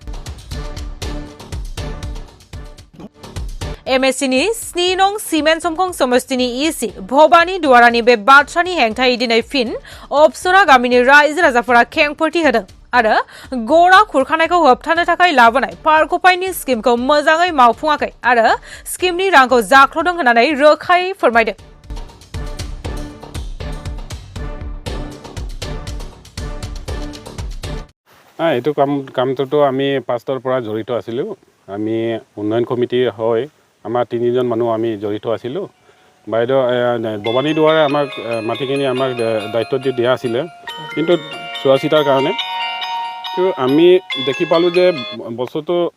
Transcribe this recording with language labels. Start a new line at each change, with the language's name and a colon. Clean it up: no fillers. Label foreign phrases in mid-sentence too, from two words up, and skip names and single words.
Bodo: एमएससिनि 7 नं सिमेन्ट समखं समष्टिनि इसि भबानी दुवारानि बे बाथ्रानि हेंथायै दिनै फिन अबसरा गामिनि रायजो राजाफोरा खेंफोरथि होदों आरो गरा खुरखानायखौ होबथानो थाखाय लाबोनाय पार्कफाइननि स्किमखौ मोजाङै मावफुङाखै आरो स्किमनि रांखौ जाख्ल'दों होननानै रोखायै फोरमायदों
Assamese: এইটো কামটোতো আমি পাষ্টৰ পৰা জড়িত আছিলোঁ আমি উন্নয়ন কমিটি হয় আমাৰ 3জন মানুহ আমি জড়িত আছিলোঁ বাইদেউ ভবানী দুৱাৰে আমাক মাটিখিনি আমাক দায়িত্ব দিয়া আছিলে কিন্তু চোৱাচিতাৰ কাৰণে তো আমি দেখি পালোঁ যে বস্তুটো